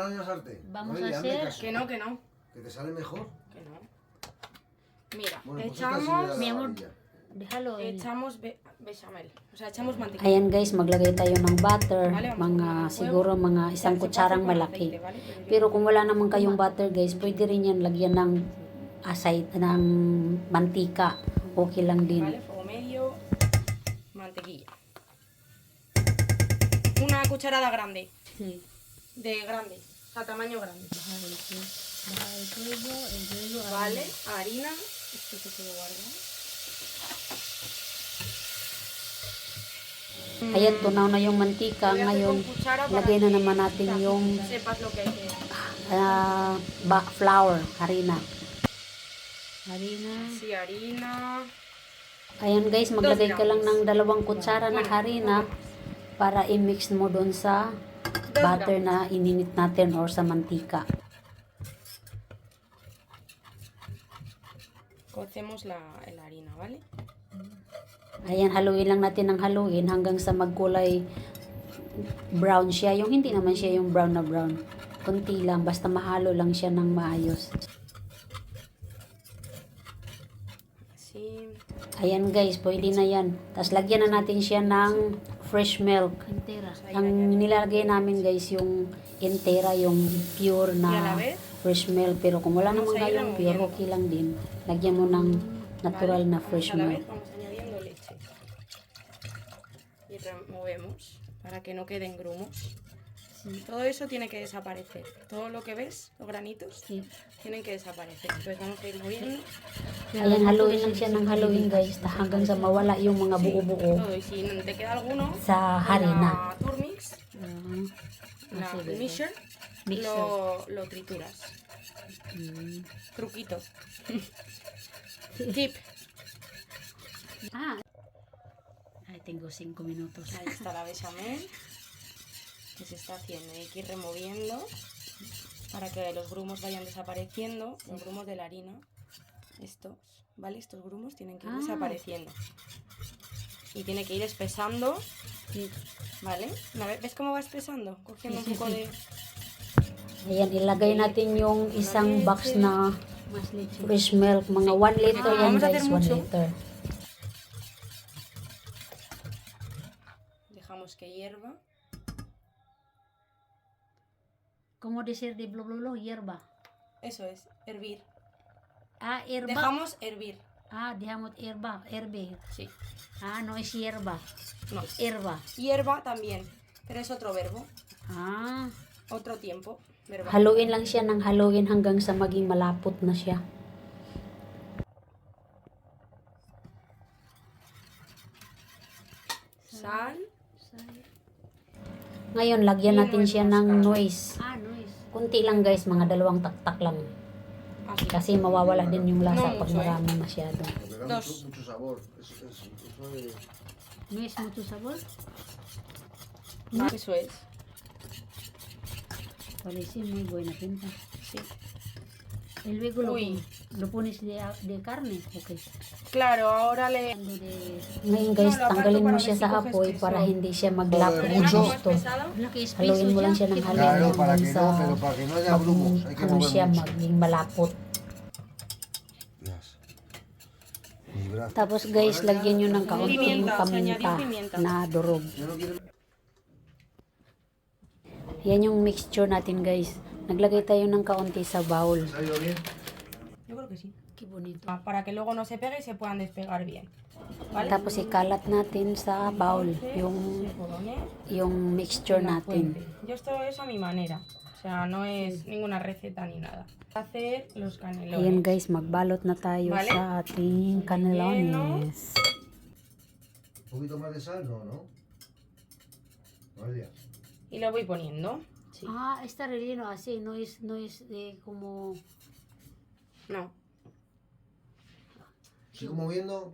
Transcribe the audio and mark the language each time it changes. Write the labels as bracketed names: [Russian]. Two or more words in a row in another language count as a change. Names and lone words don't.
[Spanish] relajarte. Vamos Noelia, a hazme hacer- caso. Que no, que no. Que te sale mejor. Que no. Mira, Bueno, pues esta sirve de echamos, la Mi amor. varilla. Déjalo. echamos bechamel. O sea, echamos mantequilla. [Filipino] Ayan guys, maglagay tayo ng butter. [Spanish] Vale, vamos a [Filipino] Mga [Spanish] poner el [Filipino] siguro [Spanish] fuego. [Filipino] mga [Spanish] Se [Filipino] isang [Spanish] puede [Filipino] kutsarang [Spanish] hacer con [Filipino] malaki. [Spanish] aceite, ¿vale? Pero yo- [Filipino] Pero kung wala naman kayong butter guys, pwede rin yan lagyan ng ng mantika. Okay lang din. [Spanish] Vale, fuego medio. Mantequilla. Una cucharada grande. Sí. De grande. O sea, tamaño grande. Baja el fuego, Vale, harina. Esto se puede guardar. [Filipino] Ayan, tunaw na yung mantika. [Spanish] Voy a hacer [Filipino] Ngayon, [Spanish] con cuchara para [Filipino] lagay na [Spanish] que [Filipino] naman natin yung [Spanish] sepas lo que hay que... flour, harina. Harina. Sí, harina. [Filipino] Ayan guys, maglagay ka lang ng 2 kutsara na [Spanish] Bueno, [Filipino] harina para i-mix mo doon sa butter na ininit natin or sa mantika. [Spanish] Cocemos la harina, ¿vale? [Filipino] Ayan, haluin lang natin ng haluin hanggang sa magkulay brown siya. Yung hindi naman siya yung brown na brown. Kunti lang, basta mahalo lang siya ng maayos. [Spanish] Así. [Filipino] Ayan guys, pwede na yan. Tapos lagyan na natin siya ng [English] fresh milk. [Filipino] Ang nilalagay namin guys, yung entera, yung pure [Spanish] Y a la [Filipino] na [Spanish] vez, [English] fresh milk. [Filipino] Pero kung wala [Spanish] Vamos [Filipino] naman [Spanish] a ir [Filipino] kayong pure, [Spanish] removiendo. [Filipino] okay lang din. Lagyan mo ng natural [Spanish] ¿vale? [Filipino] na fresh A la milk. [Spanish] vez vamos añadiendo leche. Y removemos para que no queden grumos. Todo eso tiene que desaparecer. Todo lo que ves, los granitos, Sí. tienen que desaparecer. Entonces vamos a ir moviendo [Filipino] Ayan, haluin lang siya ng haluin guys, hanggang sa mawala yung mga buo-buo [Spanish] todo. Y si te queda alguno, [Filipino] sa [Spanish] con [Filipino] harina. [Spanish] la turmix, el mixer, lo trituras. Truquito. Tip. Ay, tengo 5 minutos. Ahí está la bechamel que se está haciendo. Hay que ir removiendo para que los grumos vayan desapareciendo. Los grumos de la harina. Estos, ¿vale? Estos grumos tienen que ir desapareciendo. Y tiene que ir espesando, Sí. ¿vale? ¿Ves cómo va espesando? Cogiendo Sí, un poco sí. de... [Filipino] Ayan, ilagay natin yung isang box na fresh milk. Mga 1 liter yan [Spanish] vamos a [Filipino] guys, [Spanish] hacer [Filipino] 1 [Spanish] mucho. [Filipino] liter. [Spanish] Dejamos que hierva. ¿Cómo decir de blo blo blo? Hierba. Eso es, hervir. Hierba. Dejamos hervir. Dejamos hierba. Hervir. Sí. No es hierba. No. Hierba. Hierba también, pero es otro verbo. Ah. Otro tiempo. Verbal. [Filipino] Haluin lang siya ng haluin hanggang sa maging malapot na siya. [Spanish] Sal. [Filipino] Ngayon, lagyan natin siya ng noise. noise. Kunti lang guys, mga 2 taktak lang. [Spanish] Así. [Filipino] Kasi mawawala din yung lasa [Spanish] No [Filipino] pag [Spanish] mucho, [Filipino] marami masyado. [Spanish] Porque da Dos. mucho sabor. Eso es... ¿No es mucho sabor? Eso es. Parece muy buena pinta. Sí. Y luego Uy. lo pones de carne. Okay. Claro, ahora le... [Filipino] Ngayon guys, [Spanish] No, lo aparto [Filipino] tanggalin mo [Spanish] para [Filipino] siya [Spanish] ver [Filipino] sa [Spanish] si coges [Filipino] apoy [Spanish] queso. [Filipino] para hindi siya maglapot [Spanish] Joder, [Filipino] ng [Spanish] mucho. gusto. pesado. [Filipino] Haluin mo lang siya ng haluin [Spanish] Claro, para que [Filipino] hanggang [Spanish] no, [Filipino] sa [Spanish] pero para que no haya grumos. Hay que [Filipino] ano [Spanish] mover [Filipino] siya, [Spanish] mucho. [Filipino] maging malapot. Yes. [Spanish] Mi brazo. [Filipino] Tapos guys, lagyan nyo ng kaunting [Spanish] Pimienta, [Filipino] paminta [Spanish] añadir pimienta. [Filipino] na durog. [Spanish] Yo no quiero... [Filipino] Yan yung mixture natin guys. Naglagay tayo ng kaunti sa bowl. [Spanish] ¿Ha salido bien? Yo creo que sí. Qué bonito. Para que luego no se pegue y se puedan despegar bien. ¿Vale? [Filipino] Tapos ikalat natin sa bowl yung mixture natin. [Spanish] Yo esto es a mi manera. O sea, no es ninguna receta ni nada. Hacer los canelones. [Filipino] Ayan guys, magbalot na tayo [Spanish] Vale. [Filipino] sa ating canelones. [Spanish] ¿Un poquito más de sal? No, ¿no? Noelia. Y lo voy poniendo. Sí. Está relleno así, no es como... No. ¿Sigo moviendo?